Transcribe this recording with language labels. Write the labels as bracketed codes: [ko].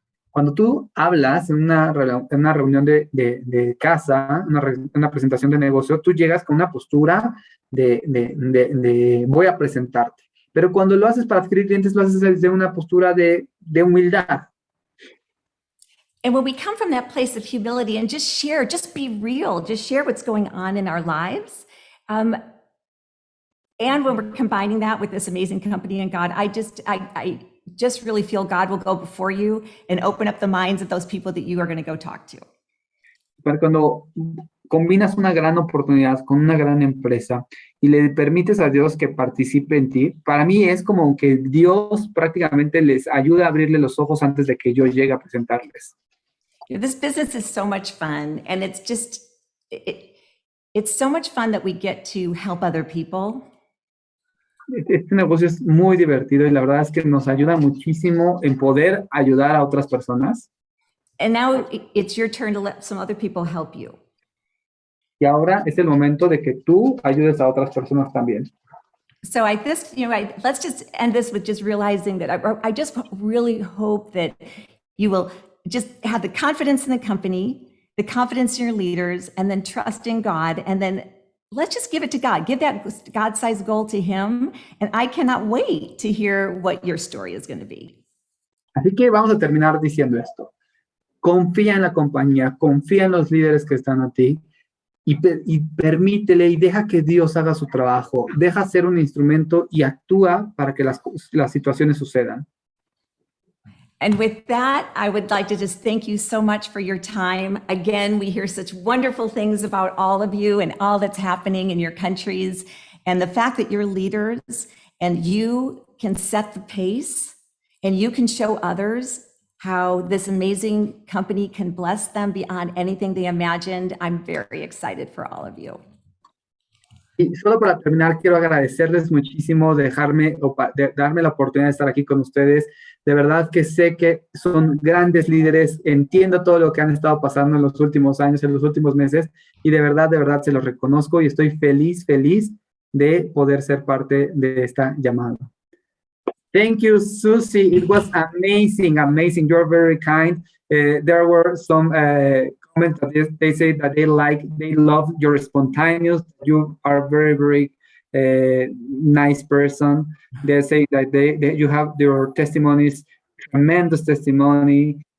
[es] Cuando tú hablas en una reunión de casa, una presentación de negocio, tú llegas con una postura de voy a presentarte. Pero cuando lo haces para adquirir clientes, lo haces desde una postura de humildad. [en] And when we come from that place of humility and just share, just be real, just share what's going on in our lives. And when we're combining that with this amazing company and God, I just really feel God will go before you and open up the minds of those people that you are going to go talk to. [es] Pero cuando combinas una gran oportunidad con una gran empresa y le permites a Dios que participe en ti, para mí es como que Dios prácticamente les ayuda a abrirle los ojos antes de que yo llegue a presentarles. [en] This business is so much fun, and it's just, it's so much fun that we get to help other people. [es] Este negocio es muy divertido y la verdad es que nos ayuda muchísimo en poder ayudar a otras personas. [en] And now it's your turn to let some other people help you. [es] Y ahora es el momento de que tú ayudes a otras personas también. [en] So let's just end this with just realizing that I just really hope that you will just have the confidence in the company, the confidence in your leaders, and then trust in God, and then let's just give it to God. Give that God-sized goal to Him, and I cannot wait to hear what your story is going to be. [es] Así que vamos a terminar diciendo esto. Confía en la compañía, confía en los líderes que están a ti y permítele y deja que Dios haga su trabajo. Deja ser un instrumento y actúa para que las situaciones sucedan. [en] And with that, I would like to just thank you so much for your time. Again, we hear such wonderful things about all of you and all that's happening in your countries. And the fact that you're leaders and you can set the pace and you can show others how this amazing company can bless them beyond anything they imagined. I'm very excited for all of you. [es] Y solo para terminar, quiero agradecerles muchísimo darme la oportunidad de estar aquí con ustedes. De verdad que sé que son grandes líderes, entiendo todo lo que han estado pasando en los últimos años, en los últimos meses, y de verdad se los reconozco y estoy feliz de poder ser parte de esta llamada. [en] Thank you, Susie. It was amazing. You're very kind. There were some comments that they say that they love your spontaneous. You are very, very nice person. They say that you have your testimonies, tremendous testimony.